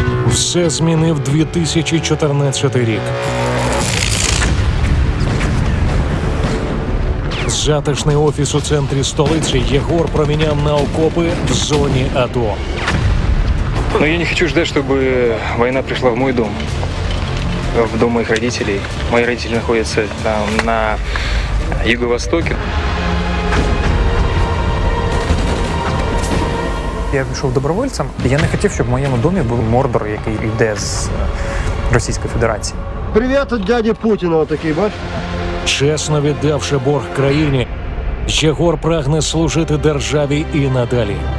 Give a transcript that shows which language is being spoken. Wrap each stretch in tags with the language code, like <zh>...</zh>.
<uk>Все змінив 2014 рік. Затишний офіс у центрі столиці Єгор проміняв на окопи в зоні АТО.</uk> <ru>Но я не хочу ждать, чтобы война пришла в мой дом, в дом моих родителей. Мои родители находятся там на юго-востоке.</ru> <uk>Я пішов добровольцем, і я не хотів, щоб в моєму домі був Мордор, який йде з Російської Федерації. Привіт від дяді Путіна, такий, бач? Чесно віддавши борг країні, Єгор прагне служити державі і надалі.</uk>